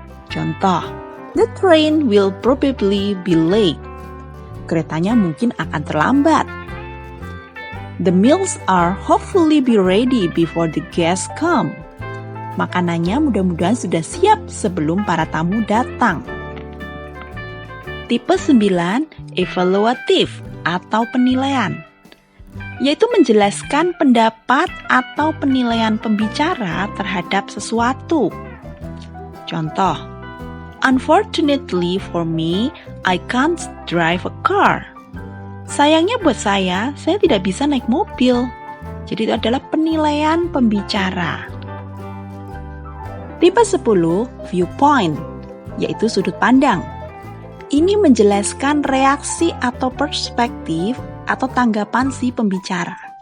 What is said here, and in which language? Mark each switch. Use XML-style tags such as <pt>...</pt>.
<id>Contoh,</id> <en>the train will probably be late.</en> <id>Keretanya mungkin akan terlambat.</id> <en>The meals are hopefully be ready before the guests come.</en> <id>Makanannya mudah-mudahan sudah siap sebelum para tamu datang. Tipe 9, evaluative atau penilaian, yaitu menjelaskan pendapat atau penilaian pembicara terhadap sesuatu. Contoh,</id> <en>unfortunately for me, I can't drive a car.</en> <id>Sayangnya buat saya tidak bisa naik mobil. Jadi itu adalah penilaian pembicara. Tipe 10, viewpoint, yaitu sudut pandang. Ini menjelaskan reaksi atau perspektif atau tanggapan si pembicara.</id>